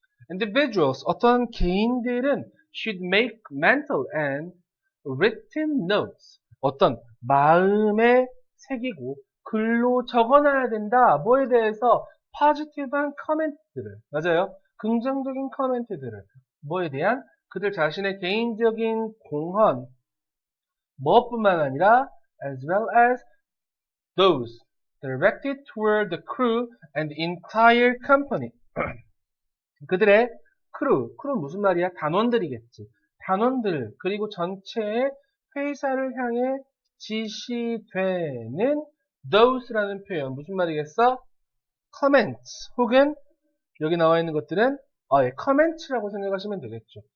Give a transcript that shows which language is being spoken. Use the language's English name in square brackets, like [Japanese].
[English] Individuals, [Korean] 어떤 개인들은 [English] should make mental and written notes, [Korean] 어떤 마음에 새기고 글로 적어놔야 된다. 뭐에 대해서? positive한 커멘트들을, 맞아요. 긍정적인 커멘트들을, 뭐에 대한? 그들 자신의 개인적인 공헌, 뭐뿐만 아니라 [English] as well as those directed toward the crew and the entire company. [Korean] 그들의 크루 무슨 말이야? 단원들이겠지. 단원들, 그리고 전체의 회사를 향해 지시되는 those라는 표현, 무슨 말이겠어? comments, 혹은 여기 나와 있는 것들은 comments라고 생각하시면 되겠죠.